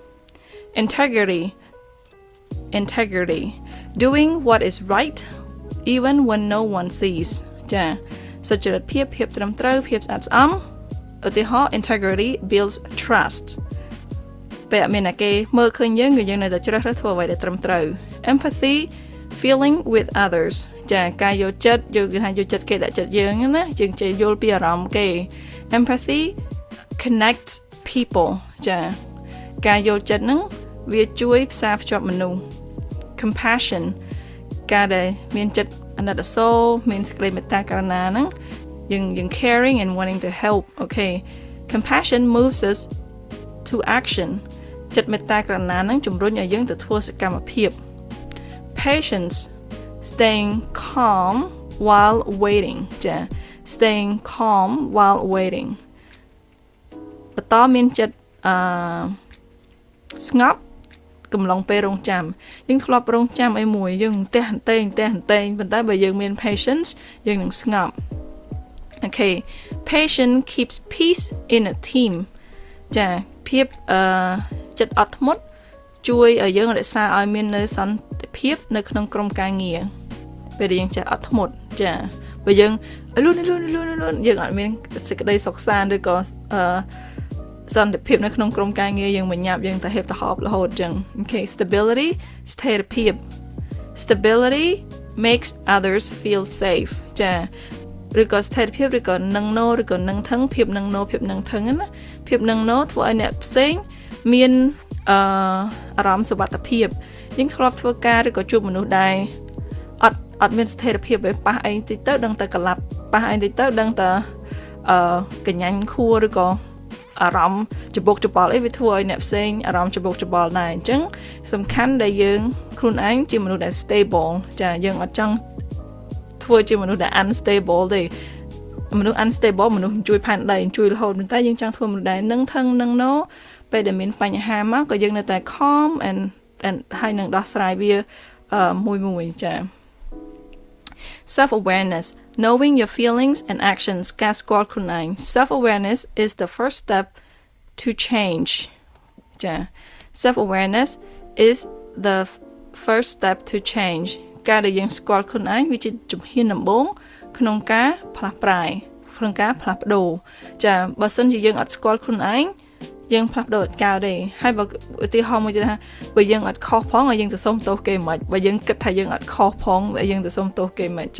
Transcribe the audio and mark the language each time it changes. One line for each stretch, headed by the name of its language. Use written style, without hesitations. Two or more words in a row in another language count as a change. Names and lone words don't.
English: integrity doing what is right even when no one sees
Khmer: ចាសុចរិតភាពត្រឹមត្រូវភាពស្អាតស្អំឧទាហរណ៍
English: integrity builds trust
Khmer: ពេលអត់មានអ្នកគេមើលឃើញ យើងគឺយើងនៅតែជ្រើសរើសធ្វើអ្វីដែលត្រឹមត្រូវ
English: empathy feeling with others
Khmer: ចាការយល់ចិត្តយើងគេថាយល់ចិត្តគេដាក់ចិត្តយើង ណាយើងចេះយល់ពីអារម្មណ៍គេ
English: empathy connects people
Khmer: ចាការយល់ចិត្តហ្នឹងវាជួយផ្សារ ភ្ជាប់មនុស្ស compassion ការដែលមានចិត្តអាណិតអាសូរមានសេចក្តីមេត្តាករុណាហ្នឹងយើង
English: caring and wanting to help okay compassion moves us to action
Khmer: ចិត្តមេត្តាករុណាហ្នឹងជំរុញឲ្យយើងទៅធ្វើសកម្មភាព
English: patience staying calm while waiting
Khmer: ចា
English: staying calm while waiting
Khmer: បន្តមានចិត្ត ស្ងប់កំឡុងពេលរងចាំយើងធ្លាប់រងចាំអីមួយយើងតែហន្តែងប៉ុន្តែបើយើងមាន patience យើងនឹងស្ងប់ okay
English: patience keeps peace in a team
Khmer: ចាភាពចិត្តអត់ធ្មត់ជួយឲ្យយើងរក្សាឲ្យមាននៅសន្តិ ភាពនៅក្នុងក្រុមការងារពេលដែលយើងចេះអត់ធ្មត់ចាបើយើងលូនយើងអត់មានសេចក្តីសុខសាន្តឬក៏សន្តិភាពនៅក្នុងក្រុមការងារយើងមិនញាប់យើងតែហេបទៅហប់រហូតចឹង
English: okay stability
Khmer: ស្ថិរភាព
English: stability makes others feel safe
Khmer: ចាឬក៏ស្ថិរភាពឬក៏នឹងណូឬក៏នឹងថឹងភាពនឹងណូភាពនឹងថឹងណាភាពនឹងណូធ្វើឲ្យអ្នកផ្សេងមាន អារម្មណ៍សុវត្ថិភាពយើងធ្លាប់ធ្វើការឬក៏ជួបមនុស្សដែរអត់មានស្ថិរភាពទេប៉ះអីតិចទៅដឹងតែកលាប់ប៉ះអីតិចទៅដឹងតែកញ្ញាញ់ខួរឬក៏អារម្មណ៍ច្បុកច្បល់អីវាធ្វើឲ្យអ្នកផ្សេងអារម្មណ៍ច្បុកច្បល់ដែរអញ្ចឹងសំខាន់ដែលយើងខ្លួនឯងជាមនុស្សដែល stable ចាយើងអត់ចង់ធ្វើជាមនុស្សដែល unstable ទេ មនុស្ស unstable មនុស្សជួយផែនដីជួយរហូតតែយើងចង់ធ្វើមនុស្សដែលនឹងថឹងនឹងណូពេលដែលមានបញ្ហាមកក៏យើងនៅតែ
English: calm and
Khmer: ហើយនឹងដោះស្រាយវាមួយចា
English: self-awareness knowing your feelings and actions
Khmer: ការស្គាល់ខ្លួនឯង
English: self-awareness is the first step to change
Khmer: ចា
English: self-awareness is the first step to change
Khmer: ការដែលយើងស្គាល់ខ្លួនឯងវាជាជំហានដំបូងក្នុងការផ្លាស់ប្រែក្នុងការផ្លាស់ប្ដូរចាបើសិនជាយើងអត់ស្គាល់ខ្លួនឯងយើងផ្លាស់ប្ដូរអត់ កើតទេហើយបើឧទាហរណ៍មួយទៀតថាបើយើងអត់ខុសផងហើយយើងទៅសុំទោសគេមិនបើយើងគិតថាយើងអត់ខុសផងហើយយើងទៅសុំទោសគេមិនចា